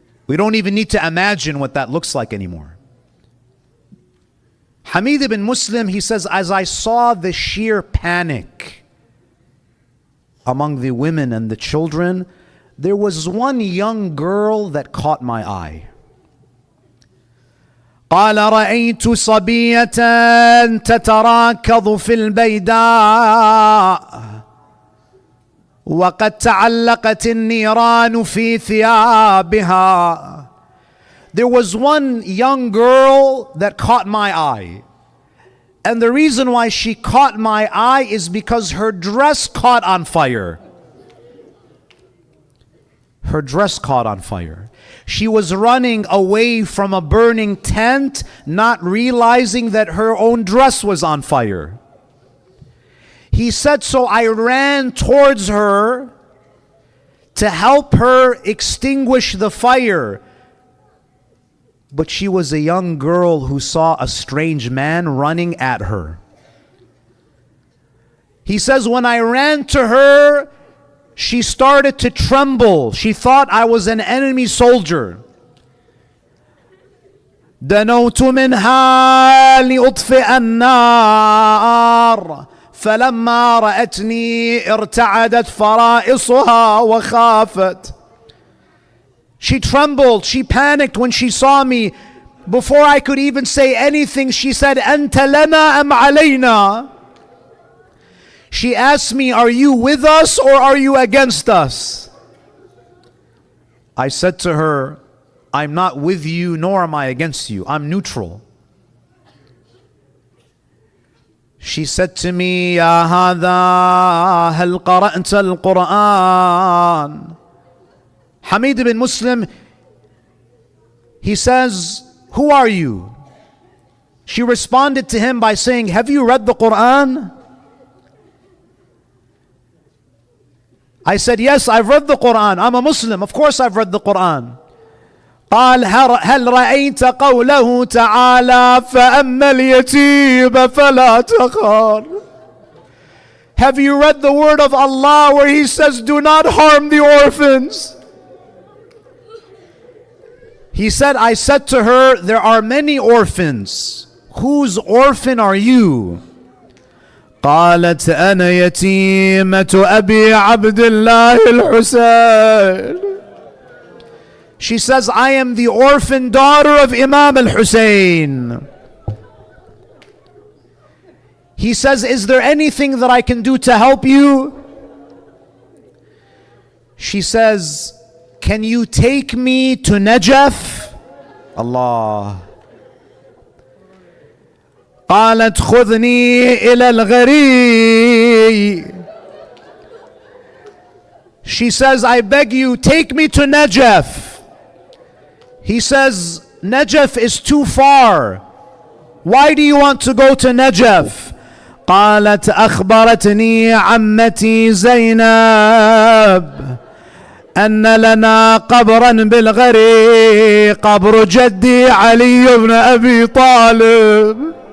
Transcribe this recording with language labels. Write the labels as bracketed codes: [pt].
[en] We don't even need to imagine what that looks like anymore. Hamid ibn Muslim, he says, as I saw the sheer panic among the women and the children, there was one young girl that caught my eye. [ar] قال رأيت صبية تتراكض في البيداء وقد تعلقت النيران في ثيابها. [en] There was one young girl that caught my eye. And the reason why she caught my eye is because her dress caught on fire. Her dress caught on fire. She was running away from a burning tent, not realizing that her own dress was on fire. He said, so I ran towards her to help her extinguish the fire. But she was a young girl who saw a strange man running at her. He says, when I ran to her, she started to tremble. She thought I was an enemy soldier. [ar] دنوت منها لأطفئ النار فلما رأتني ارتعدت فرائصها وخافت. [en] She trembled, she panicked when she saw me. Before I could even say anything, she said, [ar] أنت لنا أم علينا? [en] She asked me, are you with us or are you against us? I said to her, I'm not with you nor am I against you. I'm neutral. She said to me, [ar] يا هذا هل قرأت القرآن? [en] Hamid ibn Muslim, he says, who are you? She responded to him by saying, have you read the Quran? I said, yes, I've read the Quran. I'm a Muslim. Of course I've read the Quran. [ar] قال هل رأيت قوله تعالى فأما اليتيم فلا تقهر. [en] Have you read the word of Allah where He says, do not harm the orphans? He said, I said to her, there are many orphans. Whose orphan are you? [ar] قالت أنا يتيمة أبي عبد الله الحسين. [en] She says, I am the orphan daughter of Imam al-Husayn. He says, is there anything that I can do to help you? She says, can you take me to Najaf? Allah. [ar] قالت خذني إلى الغري. [en] She says, I beg you, take me to Najaf. He says, Najaf is too far. Why do you want to go to Najaf? [ar] قالت أخبرتني عمتي زينب أن لنا قبرا بالغري قبر جدي علي بن أبي طالب.